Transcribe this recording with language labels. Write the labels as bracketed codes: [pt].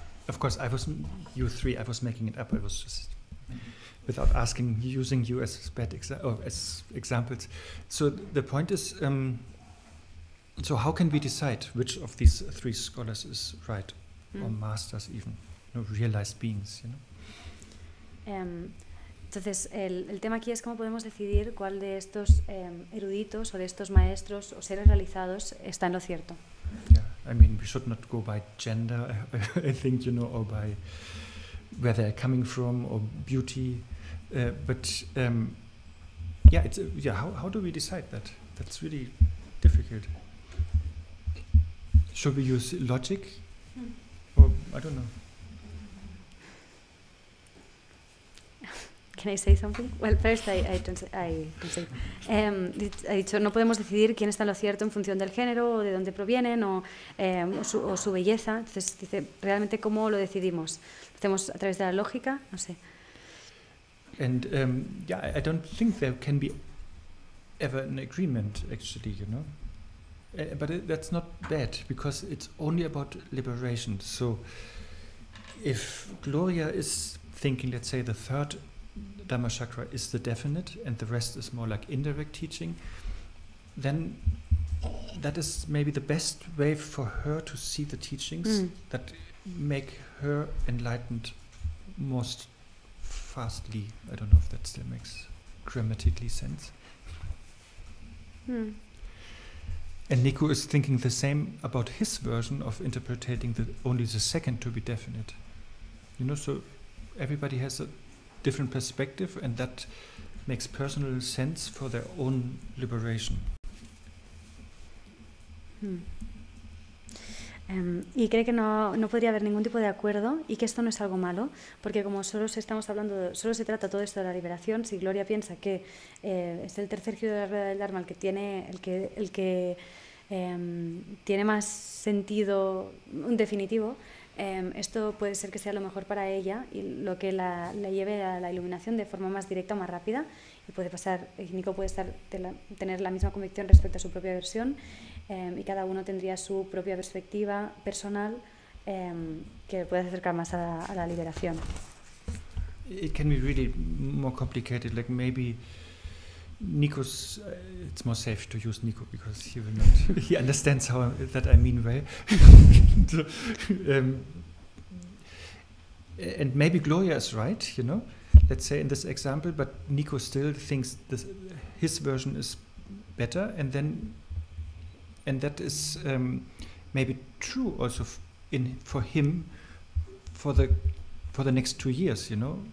[en] Of course, you three, I was making it up. I was just, without asking, using you as as examples. So the point is, so how can we decide which of these three scholars is right, or masters even, realized beings, [es] Entonces, el tema aquí es cómo podemos decidir cuál de estos eruditos o de estos maestros o seres realizados está en lo cierto. [en] Yeah, I mean, we should not go by gender, I think, or by where they're coming from or beauty, but how do we decide that? That's really difficult. Should we use logic, or I don't know? Can I say something? Well, first I translate. [es] Ha dicho, no podemos decidir quién está en lo cierto en función del género o de dónde provienen o su belleza. Entonces dice, realmente cómo lo decidimos. ¿Lo hacemos a través de la lógica? No sé. [en] And I don't think there can be ever an agreement, actually, but that's not bad, because it's only about liberation. So if Gloria is thinking, let's say, the third Dhamma chakra is the definite and the rest is more like indirect teaching, then that is maybe the best way for her to see the teachings that make her enlightened most fastly. I don't know if that still makes grammatically sense. And Nico is thinking the same about his version of interpreting only the second to be definite. So everybody has a different perspective, and that makes personal sense for their own liberation. [es] Y cree que no podría haber ningún tipo de acuerdo y que esto no es algo malo, porque como solo se trata todo esto de la liberación, si Gloria piensa que es el tercer giro de la rueda del Dharma el que tiene más sentido definitivo, esto puede ser que sea lo mejor para ella y lo que la lleve a la iluminación de forma más directa o más rápida, y Nico puede tener la misma convicción respecto a su propia versión, y cada uno tendría su propia perspectiva personal que puede acercar más a la liberación. [en] It can be really more complicated, like maybe Nico's, it's more safe to use Nico because he will not, he understands that I mean well. So, and maybe Gloria is right, you know, let's say in this example, but Nico still thinks his version is better, and that is maybe true also for him for the next 2 years, you know.